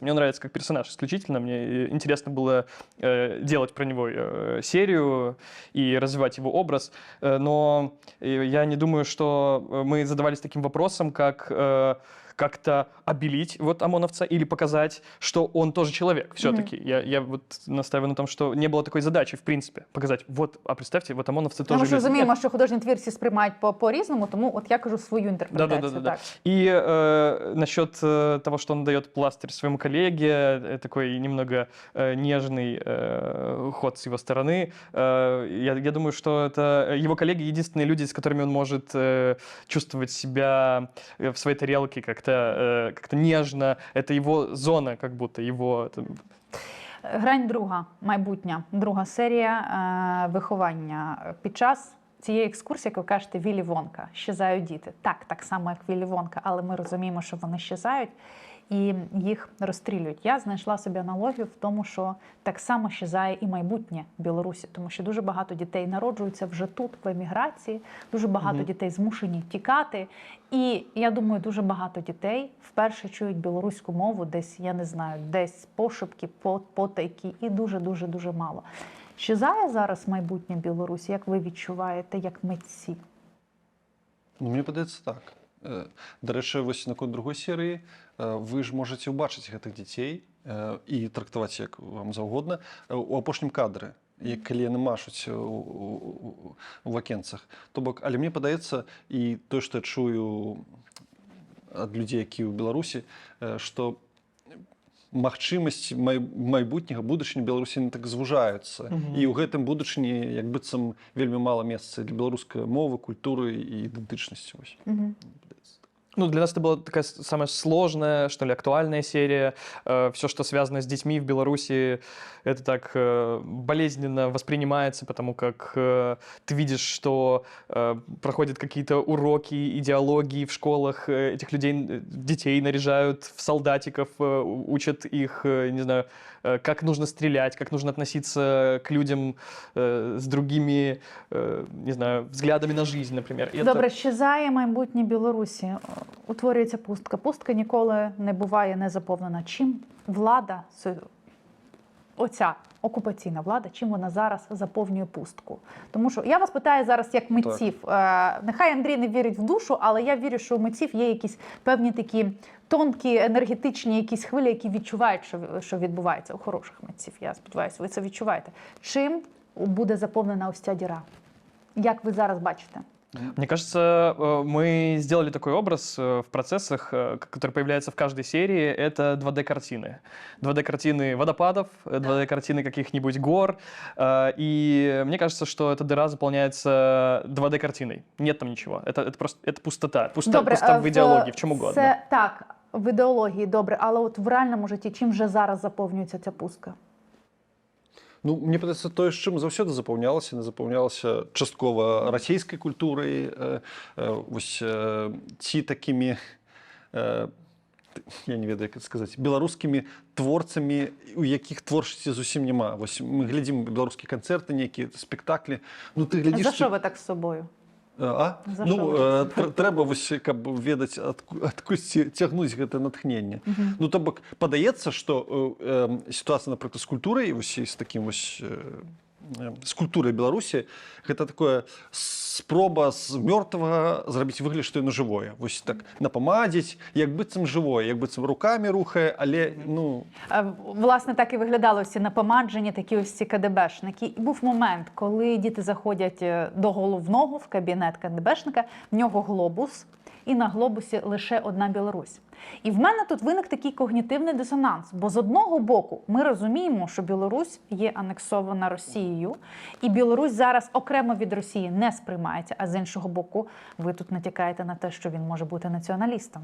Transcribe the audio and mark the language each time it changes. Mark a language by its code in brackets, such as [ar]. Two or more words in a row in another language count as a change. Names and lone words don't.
[ru] Мне он нравится как персонаж исключительно. Мне интересно было делать про него серию и развивать его образ, но я не думаю, что мы задавались таким вопросом, как как-то обелить вот ОМОНовца или показать, что он тоже человек все-таки. Я вот настаиваю на том, что не было такой задачи, в принципе, показать, вот, а представьте, вот ОМОНовцы Ну, тоже [uk] ми ж [ru] люди. [uk] розуміємо, [ru] Нет. [uk] що художні твір всі сприймають по-різному, тому от я кажу свою інтерпретацію. [ru] Да-да-да. [uk] Так. [ru] И насчет того, что он дает пластырь своему коллеге, такой немного нежный ход с его стороны, я думаю, что это его коллеги единственные люди, с которыми он может чувствовать себя в своей тарелке как-то нежно. Это его зона, как будто его... [uk] Грань друга, майбутня, друга серія виховання. Під час цієї екскурсії, як ви кажете, Віллі Вонка, щезають діти. Так само, як Віллі Вонка, але ми розуміємо, що вони щезають і їх розстрілюють. Я знайшла собі аналогію в тому, що так само щезає і майбутнє Білорусі, тому що дуже багато дітей народжуються вже тут, в еміграції, дуже багато дітей змушені тікати. І я думаю, дуже багато дітей вперше чують білоруську мову десь, я не знаю, десь пошепки, потайки і дуже-дуже мало. Щезає зараз майбутнє Білорусі, як ви відчуваєте, як митці? [be] Ну, мені падаецца так. [uk] До речі, [be] ось на конт другой серії ви ж можете убачыць гэтых дзяцей і трактаваць як вам заўгодна у апошнім кадры, калі яны машуць у вакенцах. То бок, але мне падаецца, і тое, што я чую ад людзей, які ў Беларусі, што магчымасць майбутняга будучыні Беларусі так звужаюцца. І ў гэтым будучыні як быццам вельмі мала месца для беларускай мовы, культуры і ідэнтычнасці. [ru] Ну, для нас это была такая самая сложная, что ли, актуальная серия. Все, что связано с детьми в Беларуси, это так болезненно воспринимается, потому как ты видишь, что проходят какие-то уроки, идеологии в школах, этих детей наряжают в солдатиков, учат их, не знаю, как нужно стрелять, как нужно относиться к людям с другими, не знаю, взглядами на жизнь, например. [uk] Добре, щезає майбутнє Білорусі. Утворюється пустка. Пустка ніколи не буває не заповнена. Чим влада, оця окупаційна влада, чим вона зараз заповнює пустку? Тому що я вас питаю зараз як митців. Нехай Андрій не вірить в душу, але я вірю, що у митців є якісь певні такі тонкі, енергетичні якісь хвилі, які відчувають, що відбувається у хороших митців. Я сподіваюся, ви це відчуваєте. Чим буде заповнена ось ця діра? Як ви зараз бачите? [ru] Мне кажется, мы сделали такой образ в процессах, который появляется в каждой серии. Это 2D-картины. 2D-картины водопадов, 2D-картины каких-нибудь гор. И мне кажется, что эта дыра заполняется 2D-картиной. Нет там ничего. Это просто пустота. Пустота в идеологии, [uk] в чому угодно. Це так, в ідеології, добре. Але от в реальному житті чим же зараз заповнюється ця пустка? [be] Ну, мне падаецца, тое, з чым заўсёды запаўнялася, яна запаўнялася часткова расійскай культурай, вось ці такімі, я не ведаю, як сказаць, беларускімі творцамі, у якіх творчасці зусім няма. Вось мы глядзім беларускія канцэрты, нейкія спектаклі. Ну, ты глядзіш... [uk] За що ви так з собою? За [be] трэба вось каб ведаць адкуль цягнуць гэта натхненне. Ну то бок падаецца, што сітуацыя, напрыклад, з культурай, вось з такім вось з культурай Беларусі, гэта такое спроба з мёртвага зрабіць выгляд, што яно жывое. Вось так напамадзіць, як быццам жывое, як быццам рукамі рухае, але ну... [uk] Власне, так і виглядало всі напомаджені, такі ось ці КДБшники. І був момент, коли діти заходять до головного в кабінет КДБшника, в нього глобус, і на глобусі лише одна Білорусь. І в мене тут виник такий когнітивний дисонанс, бо з одного боку ми розуміємо, що Білорусь є анексована Росією, і Білорусь зараз окремо від Росії не сприймається, а з іншого боку ви тут натякаєте на те, що він може бути націоналістом.